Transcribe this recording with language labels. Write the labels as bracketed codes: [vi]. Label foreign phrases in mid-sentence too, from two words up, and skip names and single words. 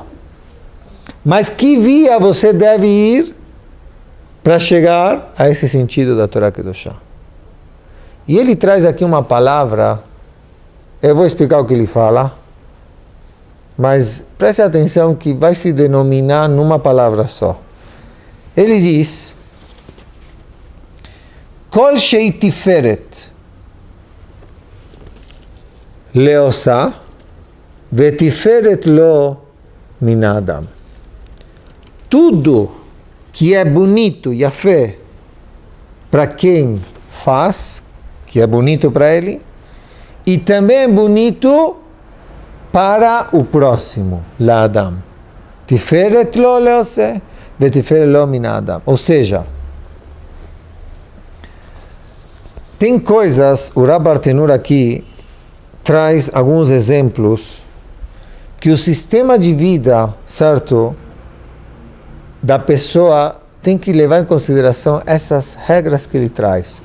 [pt] Mas que via você deve ir para chegar a esse sentido da [he] תורה קדושה? [pt] E ele traz aqui uma palavra, eu vou explicar o que ele fala, mas preste atenção que vai se denominar numa palavra só. Ele diz, [he] כל שהיא תפארת לעושה ותפארת לו מן האדם. [pt] Tudo que é bonito e a fé para quem faz, que é bonito para ele, e também é bonito para o próximo, [he] לאדם. תפארת לו לעושה, ותפארת לו מן אדם. [pt] Ou seja, tem coisas, o Rav Bartenura aqui traz alguns exemplos que o sistema de vida, certo, da pessoa tem que levar em consideração essas regras que ele traz.